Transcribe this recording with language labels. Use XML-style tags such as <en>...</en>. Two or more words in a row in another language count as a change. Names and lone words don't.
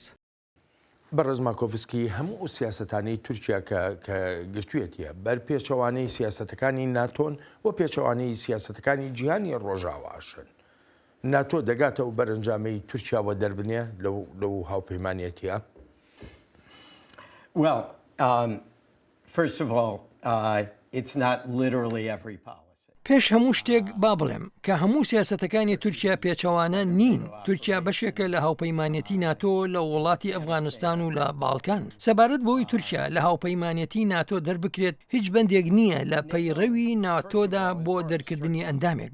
<ckb>بەڕێز ماکۆڤسکی هەموو سیاسەتانی تورکیا کە گرتوویەتە بەر پێچەوانەی سیاسەتەکانی ناتۆن و پێچەوانەی سیاسەتەکانی جیهانی ڕۆژاواشن. ناتۆ دەگاتە و بەرەنجامەی تورکیاوە دەربنێ لەو هاوپەیمانەتیە؟</ckb> <en>Well, first of all, it's not literally every policy.</en> <ckb>پێش هەموو شتێک با بڵێم کە هەموو سیاسەتەکانی تورکیا پێچەوانە نین. تورکیا بەشێکە لە هاوپەیمانەتی ناتۆ لە وڵاتی ئەفغانستان و لە باڵکان. سەبارەت بۆی تورکیا لە هاوپەیمانەتی ناتۆ دەربکرێت هیچ بەندێک نییە لە پەیڕەوی ناتۆدا بۆ دەرکردنی ئەندامێک.</ckb>